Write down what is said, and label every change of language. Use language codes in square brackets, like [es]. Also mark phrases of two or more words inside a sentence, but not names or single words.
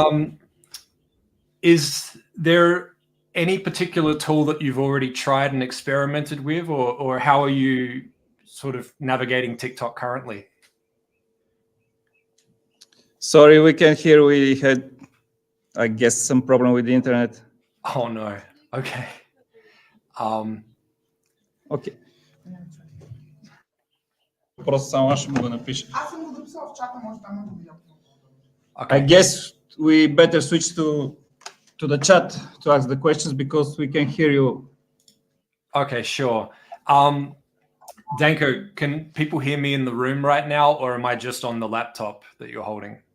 [en] Is there any particular tool that you've already tried and experimented with, or how are you sort of navigating TikTok currently? Sorry, we can't hear. We had, I guess, some problem with the internet. Oh no. Okay. Okay. [bg] Просто само аз ще му го напиша. Аз съм го записала в чата, може да ме го видя. [en] I guess we better switch to the chat to ask the questions because we can hear you. Okay, sure. Danko, can people hear me in the room right now, or am I just on the laptop that you're holding?